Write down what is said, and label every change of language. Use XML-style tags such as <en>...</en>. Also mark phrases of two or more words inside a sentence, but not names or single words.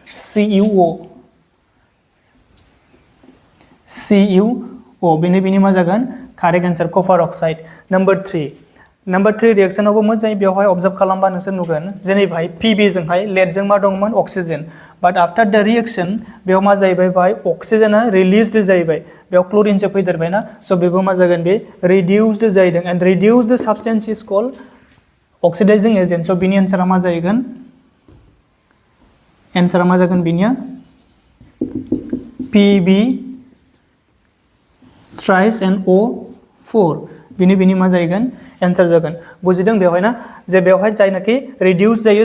<brx>CuO बिनि मा जागोन</brx> <en>correct answer copper oxide number 3</en> <brx>रिएक्शनावबो मोजाङै बेवहाय अबजार्भ खालामबा नोंसोर नुगोन जेनेबाहाय PB जोंहाय लेडजों मा दंमोन अक्सिजेन</brx> <en>but after the reaction</en> <brx>बेयाव मा जाहैबाय बाहाय अक्सिजेना रिलिज्ड जाहैबाय बेयाव क्ल'रिनसो फैदेरबाय ना स' बेबो मा जागोन बे रिडिउस्ड जाहैदों एन्ड</brx> <en>reduced substance is called oxidizing agent so'</en> <brx>बिनि एन्सारा मा जाहैगोन बिनिया</brx> <en>PB thrice and O4</en> <brx>बिनि मा जाहैगोन एन्सार जागोन बुजिदों बेवहाय ना जे बेवहाय जायनाखि रिडिउस जायो</brx>